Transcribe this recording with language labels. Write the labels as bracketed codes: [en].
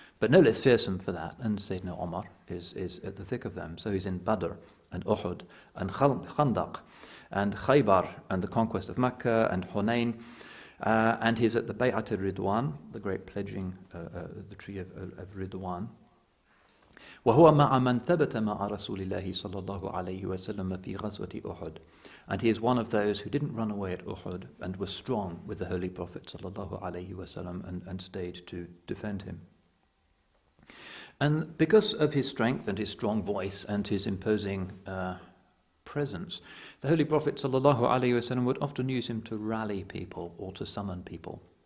[en] But no less fearsome for that, and Sayyidina Umar is at the thick of them. So he's in Badr and Uhud and Khandaq and Khaybar and the conquest of Mecca and Hunayn, and he's at the Bay'at al-Ridwan, the great pledging, the tree of Ridwan. [ar] وهو مع من ثبت مع رسول الله صلى الله عليه وسلم في غزوة أحد. [en] And he is one of those who didn't run away at Uhud and was strong with the Holy Prophet صلى الله عليه وسلم and stayed to defend him. And because of his strength and his strong voice and his imposing presence, the Holy Prophet ﷺ would often use him to rally people or to summon people.